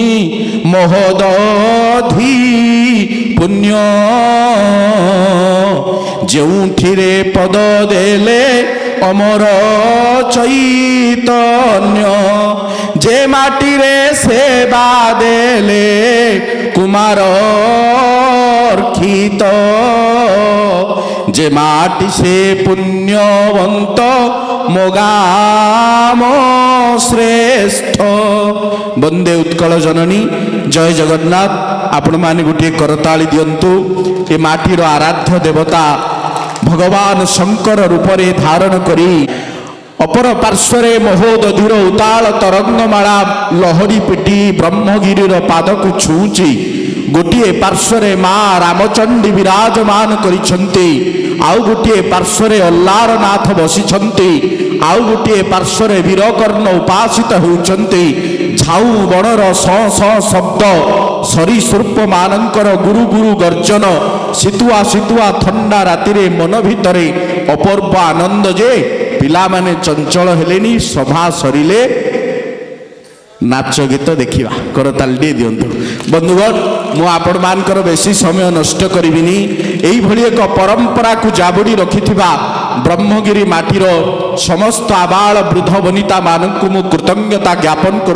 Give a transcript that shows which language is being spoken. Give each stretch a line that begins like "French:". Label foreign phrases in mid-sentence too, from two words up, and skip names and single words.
Odia: ମହୋଦଧି ପୁଣ୍ୟ ଯେଉଁଠିରେ ପଦ ଦେଲେ ଅମର ଚୈତନ୍ୟ ଯେ ମାଟିରେ ସେବା ଦେଲେ କୁମାର ଅର୍ଖିତ ଯେ ମାଟି ସେ ପୁଣ୍ୟବନ୍ତ ମୋଗାମ ଶ୍ରେଷ୍ଠ ବନ୍ଦେ ଉତ୍କଳ ଜନନୀ ଜୟ ଜଗନ୍ନାଥ ଆପଣ ମାନେ ଗୋଟେ କରତାଳି ଦିଅନ୍ତୁ ଏ ମାଟିର ଆରାଧ୍ୟ ଦେବତା ଭଗବାନ ଶଙ୍କର ରୂପରେ ଧାରଣ କରି ଅପର ପାର୍ଶ୍ୱରେ ମହୋଦଧିର ଉତ୍ତାଳ ତରଙ୍ଗମାଳା ଲହରୀ ପିଟି ବ୍ରହ୍ମଗିରିର ପାଦକୁ ଛୁଇଁ ଗୋଟେ ପାର୍ଶ୍ୱରେ ମାଁ ରାମଚଣ୍ଡୀ ବିରାଜମାନ କରିଛନ୍ତି ଆଉ ଗୋଟେ ପାର୍ଶ୍ୱରେ ଅଲାରନାଥ ବସିଛନ୍ତି ଆଉ ଗୋଟେ ପାର୍ଶ୍ୱରେ ବୀରକର୍ଣ୍ଣ ଉପାସିତ ହେଉଛନ୍ତି ଝାଉଁ ବଣର ସ ସ ଶବ୍ଦ ସରୀସୃପ ମାନଙ୍କର ଗୁରୁ ଗୁରୁ ଗର୍ଜନ ଶୀତୁଆ ଶୀତୁଆ ଥଣ୍ଡା ରାତିରେ ମନ ଭିତରେ ଅପୂର୍ବ ଆନନ୍ଦ ଯେ ପିଲା ମାନେ ଚଞ୍ଚଳ ହେଲେନି ସଭା ସରିଲେ ନାଚ ଗୀତ ଦେଖା କରତାଳି ଦିଅନ୍ତୁ ବନ୍ଧୁଗଣ ମୁଁ ଆପଣ ମାନଙ୍କର ବେଶି ସମୟ ନଷ୍ଟ କରିବିନି ଏଇ ଭଳି ଏକ ପରମ୍ପରା କୁ ଯାବୁଡ଼ି ରଖିଥିବା ବ୍ରହ୍ମଗିରି ମାଟିର ସମସ୍ତ ଆବାଳ ବୃଦ୍ଧ ବନିତା ମାନଙ୍କୁ ମୁଁ କୃତଜ୍ଞତା ଜ୍ଞାପନ